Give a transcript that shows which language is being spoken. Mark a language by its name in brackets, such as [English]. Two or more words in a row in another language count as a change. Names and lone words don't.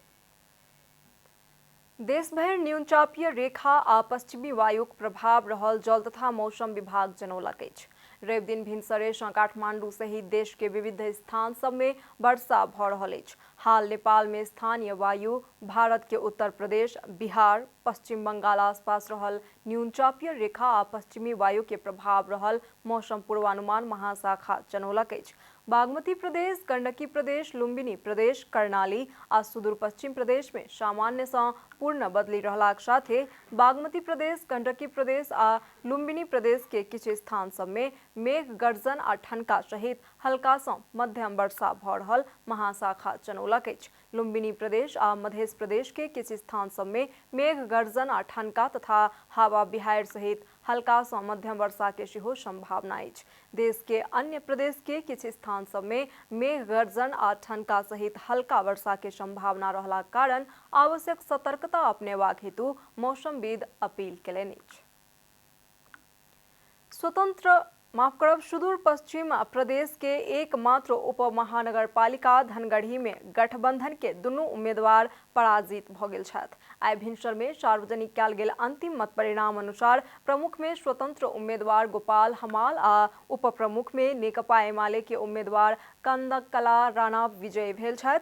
[Maithili] देश भर न्यून चापीय रेखा आ पश्चिमी वायुक प्रभाव रहल जल तथा मौसम विभाग जनौलक अछि। रवि दिन भिनसरे सँ काठमांडू सहित देश के विविध स्थान सब में वर्षा भ रहल अछि। हाल नेपाल में स्थानीय वायु भारत के उत्तर प्रदेश, बिहार, पश्चिम बंगाल आसपास रहल न्यून चापीय रेखा आ पश्चिमी वायु के प्रभाव रहल मौसम पूर्वानुमान महाशाखा जनौलक अछि। बागमती प्रदेश, गंडकी प्रदेश, लुम्बिनी प्रदेश, कर्णाली आ सुदूर पश्चिम प्रदेश में सामान्य सँ पूर्ण बदली रहलाक साथे बागमती प्रदेश, गंडकी प्रदेश आ लुम्बिनी प्रदेश के किछ स्थान सब में मेघ गर्जन आ ठनका सहित हल्का सँ मध्यम वर्षा भ रहल महाशाखा जनौलक अछि। लुम्बिनी प्रदेश आ मध्य प्रदेश के किछ स्थान सब में मेघ गर्जन आ ठनका तथा हवा बिहाड़ि सहित हल्का सँ मध्यम वर्षा के सेहो संभावना अछि। देश के अन्य प्रदेश के किछ स्थान सब में मेघ गर्जन आ ठनका सहित हल्का वर्षा के संभावना रहलाक कारण आवश्यक सतर्कता अपनेबाक हेतु मौसमविद अपील केलनि अछि। सुदूर पश्चिम प्रदेश के एकमात्र उप महानगरपालिका धनगढ़ी में गठबंधन के दुनू उम्मीदवार पराजित भ गेल छथि। आइ भिनसर में सार्वजनिक कयल गेल अंतिम मत परिणाम अनुसार प्रमुख में स्वतंत्र उम्मीदवार गोपाल हमाल आ उप प्रमुख में नेकपा एमाले के उम्मीदवार कंदकला राणा विजयी भेल छथि।